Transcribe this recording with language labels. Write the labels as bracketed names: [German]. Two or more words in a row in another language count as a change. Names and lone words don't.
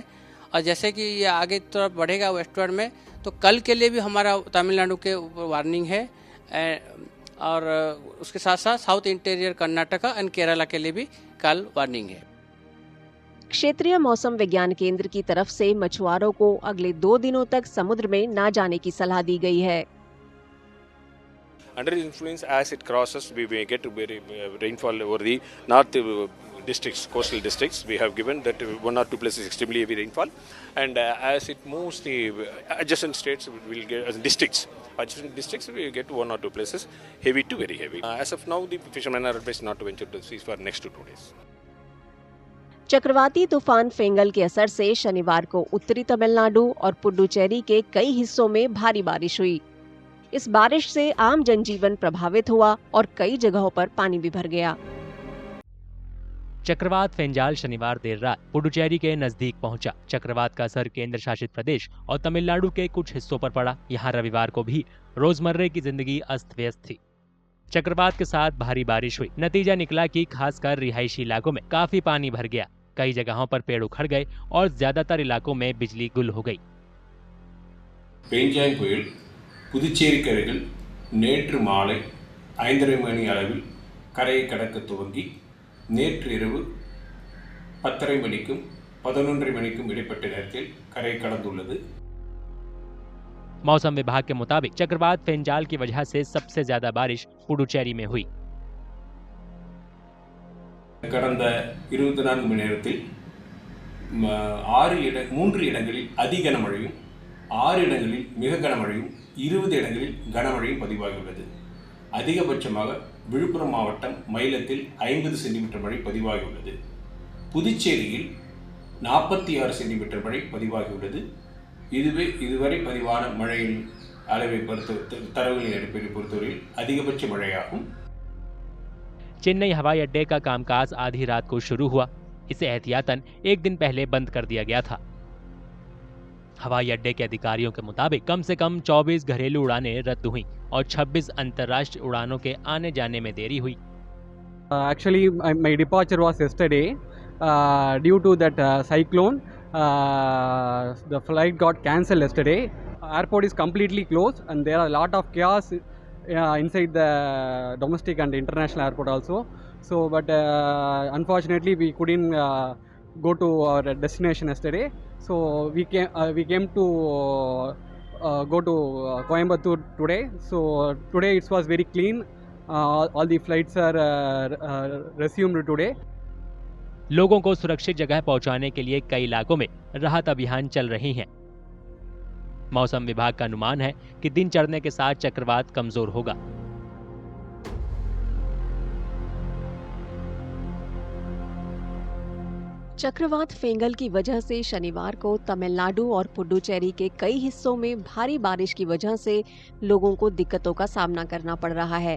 [Hindi] और जैसे कि ये आगे तरफ बढ़ेगा वेस्टवर्ड में, तो कल के लिए भी हमारा तमिलनाडु के ऊपर वार्निंग है। और उसके साथ साथ [English] South Interior Karnataka and Kerala [Hindi] के लिए भी कल वार्निंग है। क्षेत्रीय मौसम विज्ञान केंद्र की तरफ से मछुआरों को अगले 2 दिनों तक समुद्र में न जाने की सलाह दी गई है। [English] Under influence, as it crosses, we may get very rainfall over the north districts, coastal districts. We have given that 1 or 2 places extremely heavy rainfall, and as it moves, the adjacent states will get districts. Adjacent districts we get 1 or 2 places heavy to very heavy. As of now, the fishermen are advised not to venture to the seas for next 2 days. [Hindi] चक्रवाती तूफान फेंगल के असर से शनिवार को उत्तरी तमिलनाडु और पुडुचेरी के कई हिस्सों में भारी बारिश हुई। इस बारिश से आम जनजीवन प्रभावित हुआ और कई जगहों पर पानी भी भर गया। चक्रवात फेंजाल शनिवार देर रात पुडुचेरी के नजदीक पहुंचा। चक्रवात का असर केंद्र शासित प्रदेश और तमिलनाडु के कुछ हिस्सों पर पड़ा। यहां रविवार को भी रोजमर्रे की जिंदगी अस्त व्यस्त थी। चक्रवात के साथ भारी बारिश हुई। नतीजा निकला कि खासकर रिहायशी इलाकों में काफी पानी भर गया। कई जगहों पर पेड़ उखड़ गए और ज्यादातर इलाकों में बिजली गुल हो गई। [Tamil] பெஞ்சாங் புயல் புதுச்சேரிக்கு அருகில் நேற்று மாலை 5:30 மணி அளவில் கரையை கடக்க துவங்கி நேற்று இரவு 10:30 மணிக்கும் 11:30 மணிக்கும் இடைப்பட்ட நேரத்தில் கரை கடந்துள்ளது। [Hindi] मौसम विभाग के मुताबिक चक्रवात फेंजाल की वजह से सबसे ज्यादा बारिश पुडुचेरी में हुई। [Tamil] கடந்த 24 மணி நேரத்தில் 3 இடங்களில் அதி கனமழையும் 6 இடங்களில் மிக கனமழையும் 20 இடங்களில் கனமழையும் பதிவாகியுள்ளது। அதிகபட்சமாக விழுப்புரம் மாவட்டம் மயிலத்தில் 50 சென்டிமீட்டர் மழை பதிவாகியுள்ளது। புதுச்சேரியில் 46 சென்டிமீட்டர் மழை பதிவாகியுள்ளது। இதுவரை பதிவான மழையின் அளவை தரவுகளின் அடிப்படையில் பொறுத்தவரையில் அதிகபட்ச மழையாகும்। [Hindi] चेन्नई हवाई अड्डे का कामकाज आधी रात को शुरू हुआ। इसे एहतियातन एक दिन पहले बंद कर दिया गया था। हवाई अड्डे के अधिकारियों के मुताबिक कम से कम 24 घरेलू उड़ानें रद्द हुईं और 26 अंतर्राष्ट्रीय उड़ानों के आने जाने में देरी हुई। [English] Actually, my departure was yesterday. Due to that cyclone, the flight got cancelled yesterday. Airport is completely closed, and there are a lot of chaos inside the domestic and international airport also. So, but unfortunately, we couldn't go to our destination yesterday. So we came to go to Coimbatore today. So today it was very clean. All the flights are resumed today. [Hindi] लोगों को सुरक्षित जगह पहुंचाने के लिए कई इलाकों में राहत अभियान चल रहे हैं। मौसम विभाग का अनुमान है कि दिन चढ़ने के साथ चक्रवात कमजोर होगा। चक्रवात फेंगल की वजह से शनिवार को तमिलनाडु और पुडुचेरी के कई हिस्सों में भारी बारिश की वजह से लोगों को दिक्कतों का सामना करना पड़ रहा है।